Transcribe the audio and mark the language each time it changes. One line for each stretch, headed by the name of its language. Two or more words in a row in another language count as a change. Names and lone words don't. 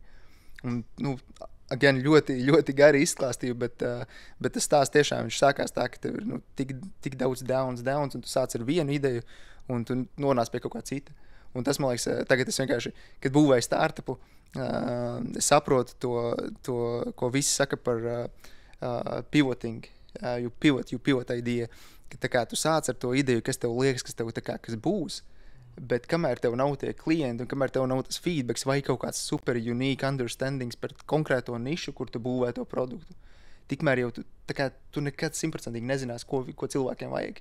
Latvian: Un, gan ļoti, ļoti gari izklāstīju, bet tas stāsts tiešām viņš sākās tā, ka tev ir tik daudz downs, un tu sāc ar vienu ideju, un tu nonāc pie kaut kā cita. Un tas, man liekas, tagad es vienkārši, kad būvēju startupu, es saprotu to, ko visi saka par pivoting,
English: you pivot idea,
Latvian: ka tā kā tu sāc ar to ideju, kas tev liekas, kas tev kas būs, bet kamēr tev nav tie klienti un kamēr tev nav tas feedbacks vai kaut kāds
English: super unique understandings
Latvian: par konkrēto nišu, kur tu būvē to produktu, tikmēr jau tu nekad 100% nezinās, ko cilvēkiem vajag.